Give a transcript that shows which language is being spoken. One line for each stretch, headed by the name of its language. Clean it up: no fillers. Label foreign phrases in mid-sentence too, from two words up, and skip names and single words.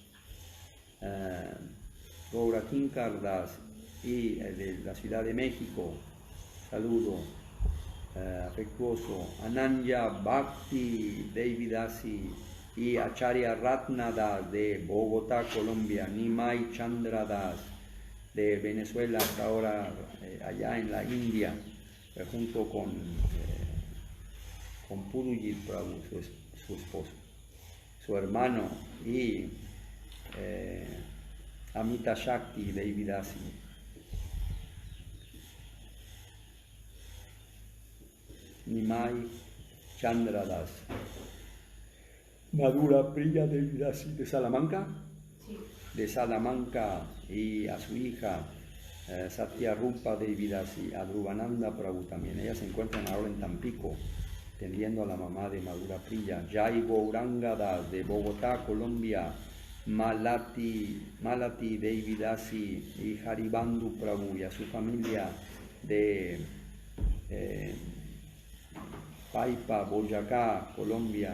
Spanish: y de la Ciudad de México, saludo afectuoso, Ananya Bhakti Devi Dasi y Acharya Ratna Das de Bogotá, Colombia, Nimai Chandra Das de Venezuela, hasta ahora allá en la India, junto con Purujit Prabhu, su esposo, su hermano, y Amita Shakti Devi Dasi. Nimai Chandra Das. Madhura Priya Devi Dasi de Salamanca. Sí. De Salamanca, y a su hija Satya Rupa Devi Dasi, a Dhruvananda Prabhu también. Ellas se encuentran ahora en Tampico, atendiendo a la mamá de Madhura Priya. Jai Gauranga Das de Bogotá, Colombia, Malati Devi Dasi y Haribandhu Prabhu y a su familia de Paipa, Boyacá, Colombia.